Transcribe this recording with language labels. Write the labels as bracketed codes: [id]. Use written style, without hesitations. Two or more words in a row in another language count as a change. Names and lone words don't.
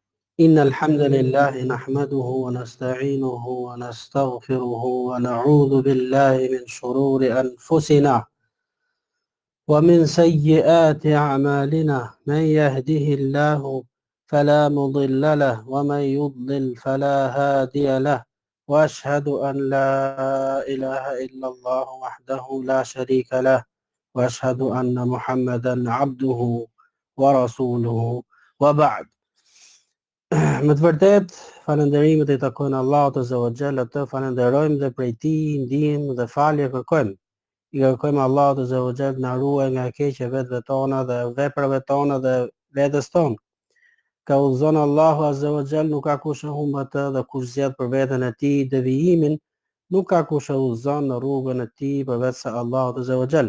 [ar] إن الحمد لله نحمده ونستعينه ونستغفره ونعوذ بالله من شرور أنفسنا ومن سيئات أعمالنا من يهده الله فلا مضل له ومن يضلل فلا هادي له وأشهد أن لا إله إلا الله وحده لا شريك له وأشهد أن محمدا عبده ورسوله وبعد. [sq] Me të vërtet, falënderimet I takojnë Allahut [ar] عز وجل, [sq] të falenderojmë dhe prej Tij ndihmë dhe falje kërkojmë. I kërkojmë Allahut [ar] عز وجل [sq] na ruaj nga e keqja e vetëve tona dhe veprave tona dhe vetes tonë. Ka udhëzon Allahu [ar] عز وجل, [sq] nuk ka kush e humb atë, dhe kush zgjedh për veten e tij devijimin, nuk ka kush e udhëzon në rrugën e tij përveç se Allahut [ar] عز وجل.